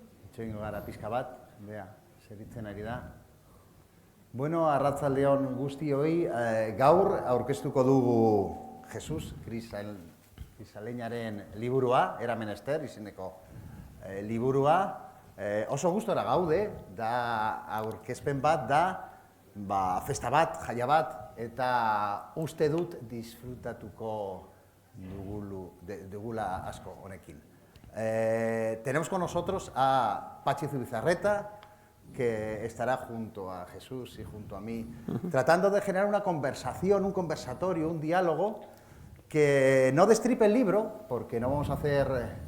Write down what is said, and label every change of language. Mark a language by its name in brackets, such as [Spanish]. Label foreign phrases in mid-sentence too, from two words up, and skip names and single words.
[Basque] itxoingo gara pixka bat, bea, zeritzen ari da. Bueno, arratsaldeon guztioi, gaur aurkeztuko dugu Jesus Grisaleñaren liburua, Era menester, izeneko liburua. Oso gustora gaude, da aurkezpen bat da, festa bat, jaia bat, eta uste dut disfrutatuko dugula asko honekin. [Spanish] Tenemos con nosotros a Patxi Zubizarreta, que estará junto a Jesús y junto a mí, tratando de generar una conversación, un conversatorio, un diálogo que no destripe el libro, porque no vamos a hacer...